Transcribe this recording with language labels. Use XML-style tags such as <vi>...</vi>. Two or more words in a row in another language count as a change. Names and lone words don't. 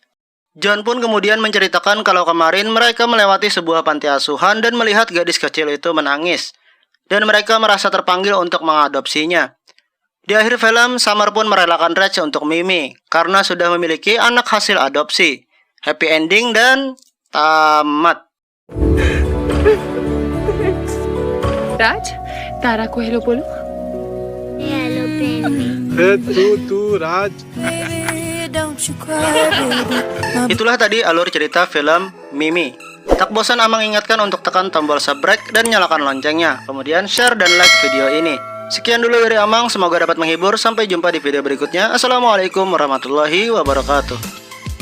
<id>John pun kemudian menceritakan kalau kemarin mereka melewati sebuah panti asuhan dan melihat gadis kecil itu menangis. Dan mereka merasa terpanggil untuk mengadopsinya. Di akhir film, Summer pun merelakan Raj untuk Mimi karena sudah memiliki anak hasil adopsi.</id> <en>Happy ending</en> <id>dan tamat.</id> <hi>राज तारा को हेलो बोलो हेलो प्रेम राज</hi> <id>Itulah tadi alur cerita film Mimi. Tak bosan Amang ingatkan untuk tekan tombol subscribe dan nyalakan loncengnya. Kemudian share dan like video ini. Sekian dulu dari Amang, semoga dapat menghibur. Sampai jumpa di video berikutnya.</id> <ar>السلام عليكم ورحمة الله وبركاته.</ar>